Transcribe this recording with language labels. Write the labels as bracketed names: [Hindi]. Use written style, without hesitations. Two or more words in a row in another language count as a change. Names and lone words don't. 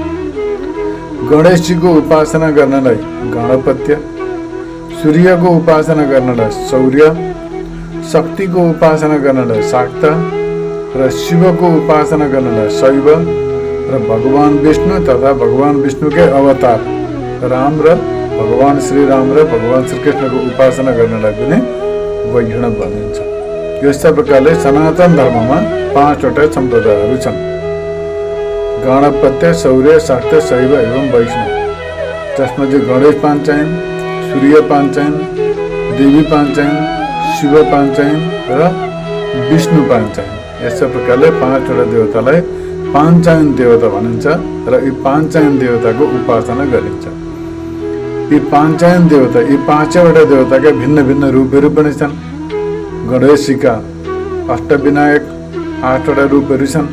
[Nepali] गणेशजीको उपासना गर्नलाई गणपत्य, सूर्यको उपासना गर्नलाई शौर्य, शक्तिको उपासना गर्नलाई शाक्त र शिवको उपासना गर्नलाई शैव र भगवान विष्णु तथा भगवान विष्णुकै अवतार राम र भगवान श्रीराम र भगवान श्रीकृष्णको उपासना गर्नलाई पनि वैष्णव भनिन्छ। यस्ता प्रकारले सनातन धर्ममा 5 वटा सम्प्रदायहरू छन्। गणपत्य, शौर्य, शाक्त, शैव एवं वैष्णव, जसमा चाहिँ गणेश पाञ्चायन, सूर्य पाञ्चायन, देवी पाञ्चायन, शिव पाञ्चायन र विष्णु पाञ्चायन। यस्ता प्रकारले 5 वटा देवतालाई पाञ्चायन देवता भनिन्छ र यी पाञ्चायन देवताको उपासना गरिन्छ। यी पाञ्चायन देवता, यी 5 वटा देवताका भिन्न भिन्न रूपहरू पनि छन्। गणेशजीका अष्टविनायक 8 वटा रूपहरू छन्।